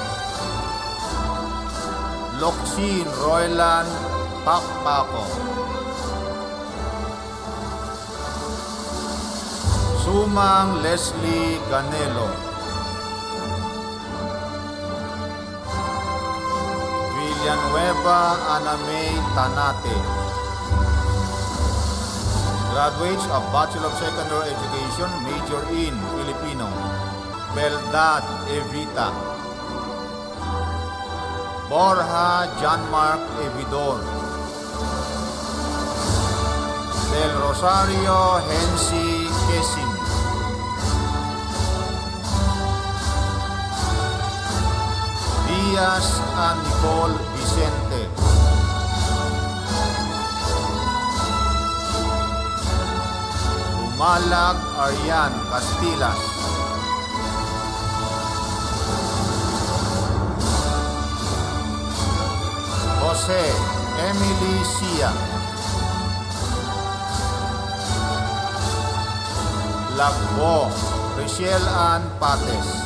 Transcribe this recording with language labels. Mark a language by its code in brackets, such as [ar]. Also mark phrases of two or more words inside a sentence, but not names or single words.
[en] Loksin Roylan Pakpako. Sumang Leslie Ganelo. Villanueva Ana May Tanate. Graduates of Bachelor of Secondary Education, major in Filipino. Beldad Evita. Borja Janmark Evidor. Del Rosario Hensi Kesing. Diaz and Nicole Vicente. Malag Aryan Castilas. Jose Emily Sia. Lagbo Richelle Ann Pates.